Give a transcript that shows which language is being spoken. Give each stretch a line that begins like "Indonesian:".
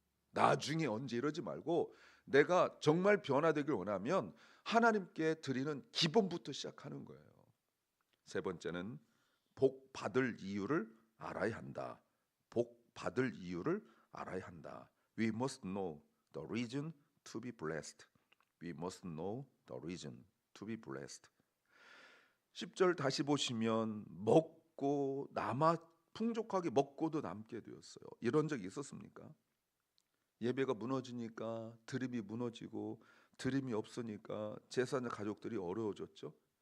Korean: 나중에 언제 이러지 말고 내가 정말 변화되길 원하면 하나님께 드리는 기본부터 시작하는 거예요. 세 번째는 복 받을 이유를 알아야 한다. 복 받을 이유를 알아야 한다.
English: We must know the reason to be blessed. We must know the reason to be blessed.
Korean: 10절 다시 보시면 먹고 남아 풍족하게 먹고도 남게 되었어요. 이런 적이 있었습니까? 예배가 무너지니까 드림이 무너지고 드림이 없으니까 제사장 가족들이 어려워졌죠.